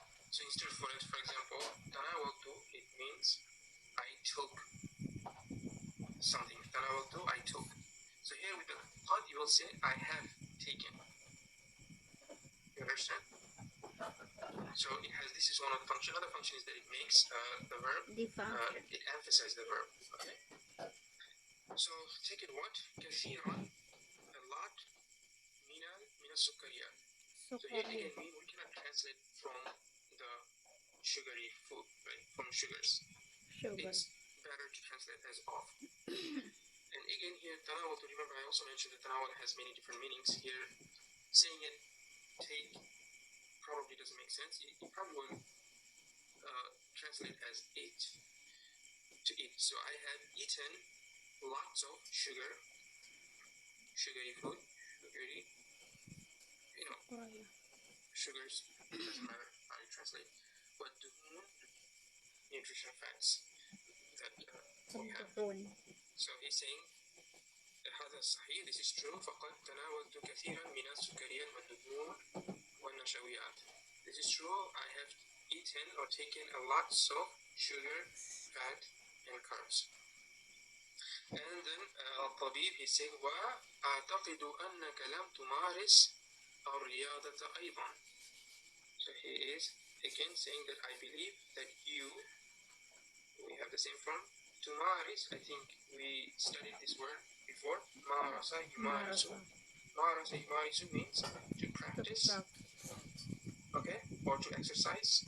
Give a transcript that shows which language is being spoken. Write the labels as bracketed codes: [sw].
[en] So instead of, for example, tanawaltu, it means I took something. Tanawaltu, I took. So here with the qad, you will say I have taken. You understand? So it has, this is one of the functions. Another function is that it makes the verb, it emphasizes the verb. Okay. So take it what? [ar] كثيرا, [en] a lot, [ar] من السكريات. [en] So here again, we cannot translate from the sugary food, right? From sugars. It's better to translate as of. And again here, tanawal, to remember, I also mentioned that tanawal has many different meanings. Here, saying it, take, probably doesn't make sense. It probably will translate as eat, to eat. So I have eaten lots of sugary food, sugars, doesn't matter how you translate. But duhun, nutritional fats that we have. So he's saying [ar] هذا صحيح, [en] this is true. [ar] فقد تناولت كثيرا من السكريات والدهون [en] true, I have eaten or taken a lot of sugar, fat, and carbs. And then [ar] الطبيب [en] he said [ar] وأعتقد أنك لم تمارس الرياضة أيضا. [en] So he is again saying that I believe that we have the same form. تمارس, I think we studied this word before. [ar] مارس يمارس. مارس يمارس [en] means to practice. Okay, or to exercise.